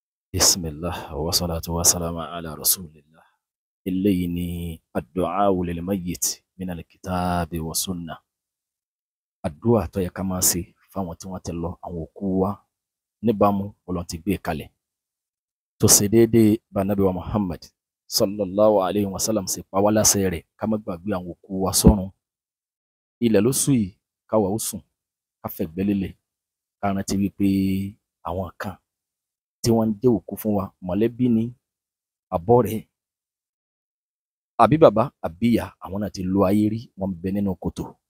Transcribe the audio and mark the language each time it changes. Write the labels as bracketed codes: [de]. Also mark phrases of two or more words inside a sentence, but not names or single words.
[ar] بسم الله والصلاة والسلام على رسول الله. [yo] Eléyìí ni [ar] الدعاء للميت من الكتاب والسنة. [yo] Àdúà tó yẹ ká máa ṣe fáwọn tí wọ́n ti lọ, àwọn òkú wa níbàámu Ọlọ́run ti gbé kalẹ̀. Tó ṣe déédéé bá Nábì wa Muhammad [ar] صلى الله عليه وسلم [yo] ṣe pa wá láṣẹ rẹ̀ ká má gbàgbé àwọn òkú wa sọ́run. Ilẹ̀ ló ṣú yìí, káwa ó sùn, ká fẹ̀gbẹ́ lélẹ̀, ká rántí wípé àwọn kan tí wọ́n ń jẹ́ òkú fún wa, mọ̀lẹ́bí ni, àbọ̀ rẹ̀, àbí bàbá àbí ìyá, àwọn náà ti lo ayé rí, wọ́n ń bẹ nínú kòtò.